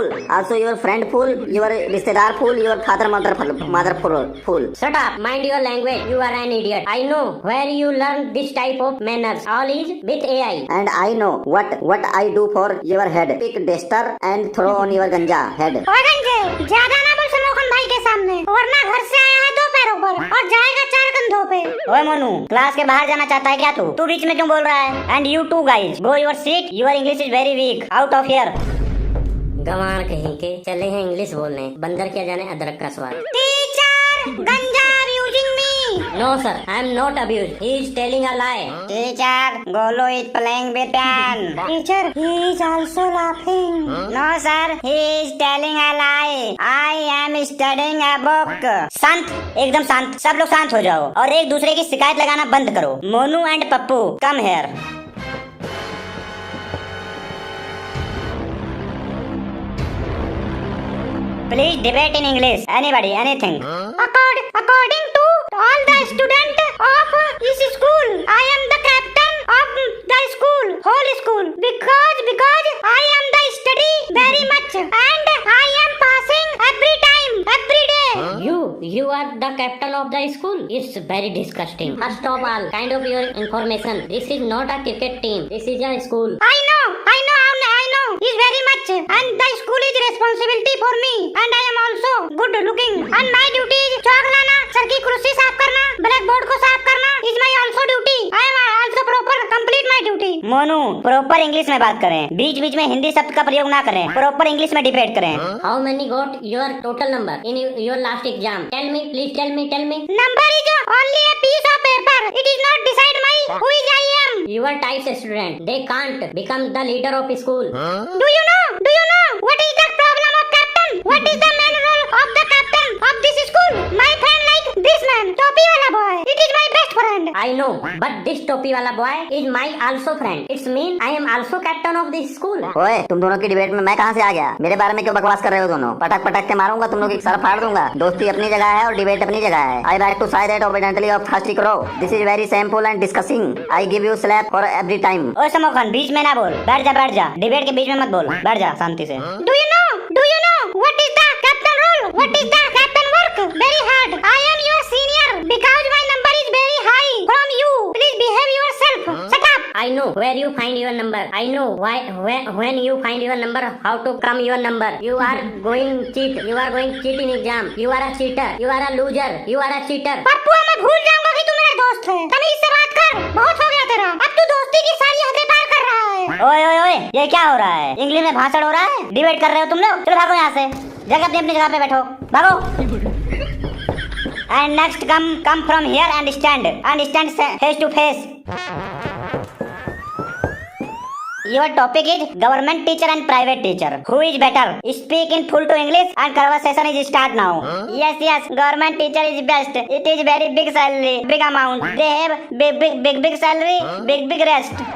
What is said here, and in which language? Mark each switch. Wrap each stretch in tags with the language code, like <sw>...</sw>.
<en>Also your friend fool, your rishtedar fool, your father mother fool. Shut up. Mind your language. You are an idiot. I know where you learn this type of manners. All is with AI. And I know what I do for your head. Pick duster and throw on your ganja head.</en> <hi>और गंजे, ज्यादा ना बोल वरना घर से आया है 2 पैरों पर और जाएगा 4 कंधों पे। ओए मोनू, क्लास के बाहर जाना चाहता है क्या तू बीच में क्यों बोल रहा है?</hi> <en>And you two guys, go your seat, your English is very weak, out of here.</en> <hi>गंवार कहीं के चले हैं इंग्लिश बोलने, बंदर क्या जाने अदरक का स्वाद।</hi> <en>teacher,</en> <hi>गंजा</hi> <en>abusing me. No sir, I am not abused. He is telling a lie. Teacher, Golu is playing with pen. Teacher, he is also laughing. No sir, he is telling a lie, I am studying a book.</en> <hi>शांत, एकदम शांत, सब लोग शांत हो जाओ और एक दूसरे की शिकायत लगाना बंद करो।</hi> <en>Monu and Pappu, come here. Please debate in English. Anybody, anything. According to all the student of this school, I am the captain of the school, whole school, because I am the study very much and I am passing every time, every day. You are the captain of the school. It's very disgusting. First of all, kind of your information. This is not a cricket team. This is a school. I know. Is very much, and the school is responsibility for me, and I am also good looking. And my duty is chalk</en> <hi>लाना, sir की कुर्सी साफ करना, black board को साफ करना.</hi> <en>Is my also duty. I am also proper complete my duty.</en> <hi>Monu, proper English में बात करें, बीच बीच में हिंदी शब्द का प्रयोग ना करें, प्रॉपर इंग्लिश में डिबेट करें।</hi> <en>How many got your total number in your last exam? Tell me, please tell me. Number is only a piece of paper. It is not decide my who is I am. You are type student. They can't become the leader of school. Do you know what is the problem of captain? What is the main role of the captain of this school? My friend like this man, topi wala boy. It is my best friend. I know, but this topi wala boy is my also friend. It's mean I am also captain of this school.</en> <hi>ओए, तुम दोनों की debate में मैं कहाँ से आ गया? मेरे बारे में क्यों बकवास कर रहे हो दोनों? पटक पटक के मारूंगा, तुम लोग की सर फाड़ दूंगा। दोस्ती अपनी जगह है और डिबेट अपनी जगह है।</hi> <en>I like to say that obediently of thirsty crow. This is very shameful and disgusting. I give you slap for every time.</en> <hi>ओ समोखन, बीच में ना बोल, बैठ जा, डिबेट के बीच में मत बोल, बैठ जा शांति से।</hi> <en>Do you know what is the captain role? What is the captain work? Very hard. I am your senior because my number is very high from you. Please behave yourself. Shut up. I know where you find your number. I know why when you find your number, how to come your number. You are going cheat. You are going cheat in exam. You are a cheater. You are a loser. You are a cheater.</en> <hi>Pappu, मैं भूल जाऊंगा कि तू मेरा दोस्त है। तमीज से बात कर, बहुत हो गया तेरा। अब तू दोस्ती की सारी हदें पार कर रहा है। ओए, ये क्या हो रहा है? इंग्लिश में भाषण हो रहा है? डिबेट कर रहे हो तुम लोग? चलो भागो यहाँ से, जगह अपनी जगह पे बैठो, भागो।</hi> <en>And next come from here and stand face to face. Your topic is government teacher and private teacher. Who is better? Speak in full to English and conversation is start now. Yes, government teacher is best. It is very big salary, big amount. They have big salary, big rest.</en>